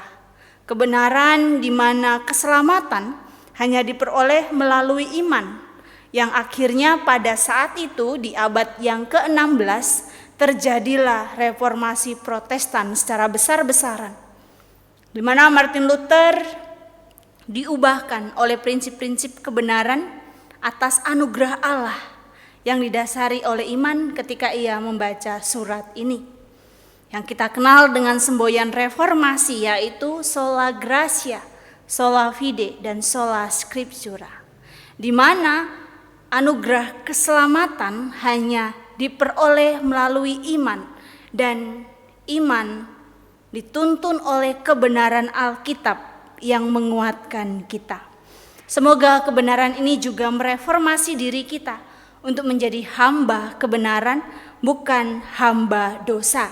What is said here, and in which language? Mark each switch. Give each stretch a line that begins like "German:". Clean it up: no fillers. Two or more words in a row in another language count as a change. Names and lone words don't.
Indonesian: Kebenaran di mana keselamatan hanya diperoleh melalui iman, yang akhirnya pada saat itu di abad yang ke-16 terjadilah reformasi Protestan secara besar-besaran, di mana Martin Luther diubahkan oleh prinsip-prinsip kebenaran atas anugerah Allah yang didasari oleh iman ketika ia membaca surat ini, yang kita kenal dengan semboyan reformasi, yaitu
Latin: sola gratia, sola fide,
Indonesian: dan
Latin: sola scriptura,
Indonesian: di mana anugerah keselamatan hanya diperoleh melalui iman, dan iman dituntun oleh kebenaran Alkitab yang menguatkan kita. Semoga kebenaran ini juga mereformasi diri kita untuk menjadi hamba kebenaran, bukan hamba dosa.